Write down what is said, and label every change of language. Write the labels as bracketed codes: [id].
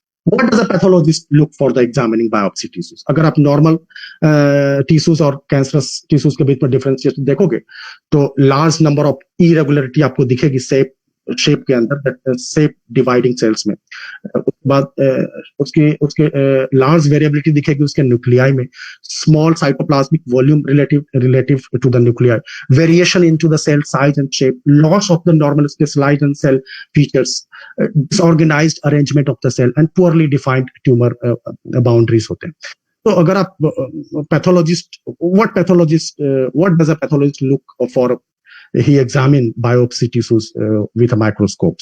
[en] What does a pathologist look for the examining biopsy tissues? [hi] अगर आप normal tissues और cancerous tissues के बीच में डिफरेंशिएशन देखोगे तो लार्ज नंबर ऑफ इरेगुलरिटी आपको दिखेगी शेप के अंदर, शेप डिवाइडिंग सेल्स में। उसके बाद उसके लार्ज वेरिएबिलिटी दिखेगी उसके न्यूक्लियाई में, [en] Small cytoplasmic volume relative to the nuclei, variation into the cell size and shape, loss of the normal specialised and cell features, disorganized arrangement of the cell and poorly defined tumor boundaries होते हैं। [hi] तो अगर आप pathologist, [en] what does a pathologist look for? He examine biopsy tissues with a microscope.